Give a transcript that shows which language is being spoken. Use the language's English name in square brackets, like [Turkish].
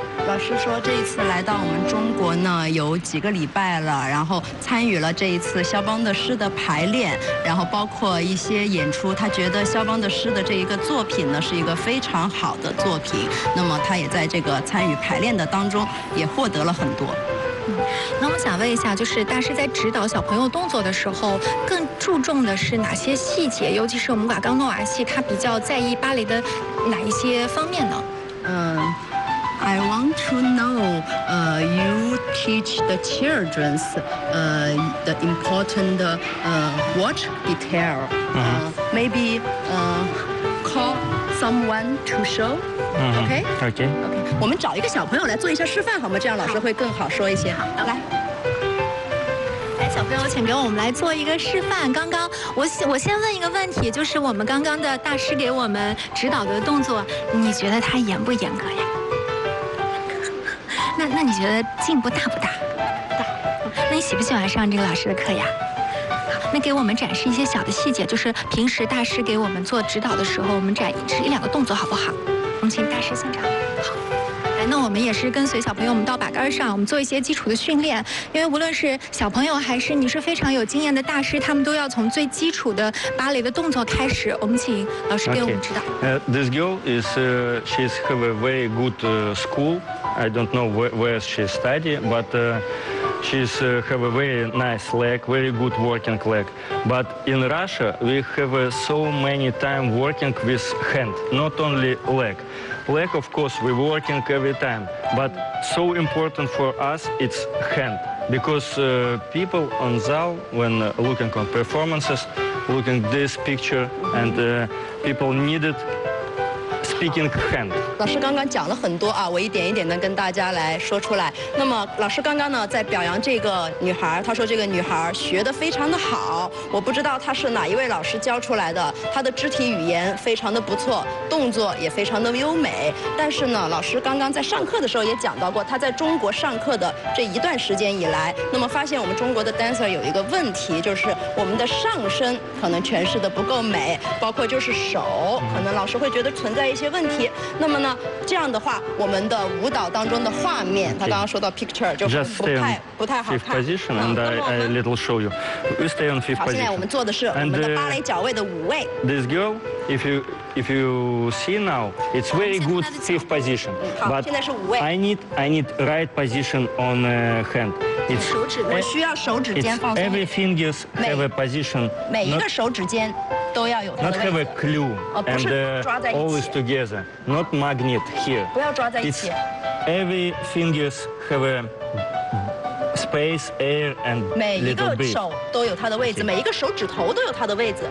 [Chinese] 老师说这一次来到我们中国呢有几个礼拜了，然后参与了这一次肖邦的诗的排练，然后包括一些演出，他觉得肖邦的诗的这一个作品呢是一个非常好的作品，那么他也在这个参与排练的当中也获得了很多。那我想问一下，就是大师在指导小朋友动作的时候更注重的是哪些细节，尤其是我们瓦冈诺瓦系他比较在意芭蕾的哪一些方面呢？ [English] I want to know, you teach the children, the important, watch detail. Maybe, call someone to show. Okay. Okay. Okay. [Chinese] 我们找一个小朋友来做一下示范，好吗？这样老师会更好说一些。好，来。小朋友请给我们来做一个示范。刚刚我先问一个问题，就是我们刚刚的大师给我们指导的动作，你觉得他严不严格呀？那你觉得进步大不大？大。那你喜不喜欢上这个老师的课呀？好，那给我们展示一些小的细节，就是平时大师给我们做指导的时候，我们展示一两个动作好不好？我们请大师现场。好。那我们也是跟随小朋友们到把杆上，我们做一些基础的训练，因为无论是小朋友还是你是非常有经验的大师，他们都要从最基础的芭蕾的动作开始。我们请老师给我们指导。 [English] This girl is, she's have a very good school. I don't know where she studied, but she's have a very nice leg, very good working leg. But in Russia, we have so many time working with hand, not only leg. Leg, of course, we're working every time, but so important for us, it's hand. Because people on Zal, when looking on performances, looking this picture, and people needed speaking hand. [Chinese] 老师刚刚讲了很多啊，我一点一点的跟大家来说出来。那么老师刚刚呢在表扬这个女孩，她说这个女孩学得非常的好，我不知道她是哪一位老师教出来的，她的肢体语言非常的不错，动作也非常的优美。但是呢老师刚刚在上课的时候也讲到过，她在中国上课的这一段时间以来，那么发现我们中国的 dancer 有一个问题，就是我们的上身可能诠释得不够美，包括就是手可能老师会觉得存在一些问题。那么呢这样的话我们的舞蹈当中的画面，他刚刚说到 picture 就不太好看。 [English] fifth position and I little show you. We stay on fifth position. [Chinese] 现在我们做的是我们的芭蕾脚位的五位。 [English] This girl, if you see now, it's very good fifth position. [Chinese] 好，现在是五位。 [English] I need right position on hand. It's, [Chinese] 手指我需要手指尖放松。 [English] Every fingers have a position. [Chinese] 每一个手指尖都要有。 [English] Not have a clue and always together. Not magnet here. [Chinese] 不要抓在一起。 [English] Every fingers have a space, air and little bit. [Chinese] 每一个手都有它的位置，每一个手指头都有它的位置。